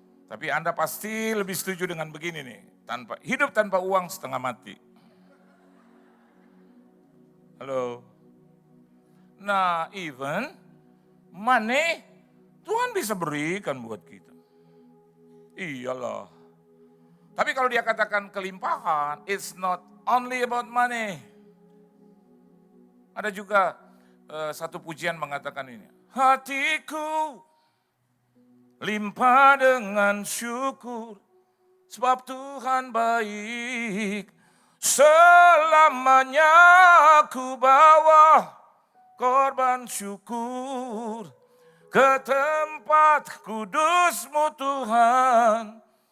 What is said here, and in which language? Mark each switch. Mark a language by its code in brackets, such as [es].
[id] Tapi Anda pasti lebih setuju dengan begini nih, hidup tanpa uang setengah mati. Halo. Nah, [en] even money, [id] Tuhan bisa berikan buat kita. Iyalah. Tapi kalau dia katakan kelimpahan, [en] it's not only about money. [id] Ada juga satu pujian mengatakan ini. Hatiku limpah dengan syukur, sebab Tuhan baik. Selamanya ku bawa korban syukur ke tempat kudus-Mu Tuhan.